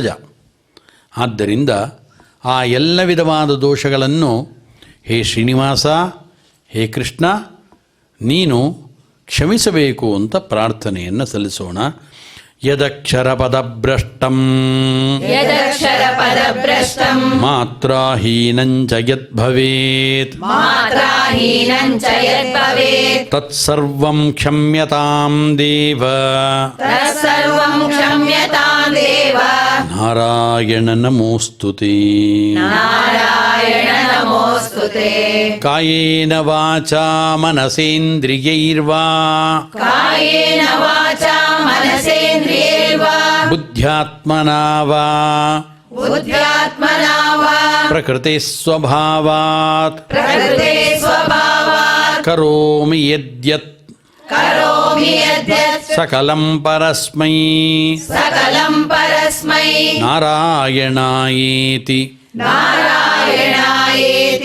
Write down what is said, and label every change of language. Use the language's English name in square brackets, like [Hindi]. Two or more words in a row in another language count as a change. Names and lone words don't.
[Kannada] ಆದ್ದರಿಂದ ಆ ಎಲ್ಲ ವಿಧವಾದ ದೋಷಗಳನ್ನು ಹೇ ಶ್ರೀನಿವಾಸ, ಹೇ ಕೃಷ್ಣ, ನೀನು ಕ್ಷಮಿಸಬೇಕು ಅಂತ ಪ್ರಾರ್ಥನೆಯನ್ನು ಸಲ್ಲಿಸೋಣ. [Sanskrit] ಯದಕ್ಷರಪದಭ್ರಷ್ಟಂ ಯದಕ್ಷರ ಪದಭ್ರಷ್ಟಂ ಮಾತ್ರಾಹೀನಂಚ ಯದ್ಭವೇತ್ ಮಾತ್ರಾಹೀನಂಚ ಯದ್ಭವೇತ್ ತತ್ಸರ್ವಂ ಕ್ಷಮ್ಯತಾಂ ದೇವ ತತ್ಸರ್ವಂ ಕ್ಷಮ್ಯತಾಂ ದೇವ ನಾರಾಯಣ ನಮೋಸ್ತುತೆ. ನಾರಾಯಣ ನಮೋಸ್ತುತೆ. ಕಾಯೇನ ವಾಚಾ ಮನಸೇಂದ್ರಿಯೈರ್ವಾ ಕಾಯೇನ ವಾಚಾ ಮನಸೇಂದ್ರಿಯೈರ್ವಾ ಬುದ್ಧ್ಯಾತ್ಮನಾ ವಾ ಬುದ್ಧ್ಯಾತ್ಮನಾ ವಾ ಪ್ರಕೃತಿ ಸ್ವಭಾವಾತ್ ಪ್ರಕೃತೆ ಸ್ವಭಾವಾತ್ ಕರೋಮಿ ಯದ್ಯತ್ ಕರೋಮಿ ಯದ್ಯತ್ ಸಕಲಂ ಪರಸ್ಮೈ ಸಕಲಂ ಪರಸ್ಮೈ ನಾರಾಯಣಾಯೇತಿ ನಾರಾಯಣಾಯೇತಿ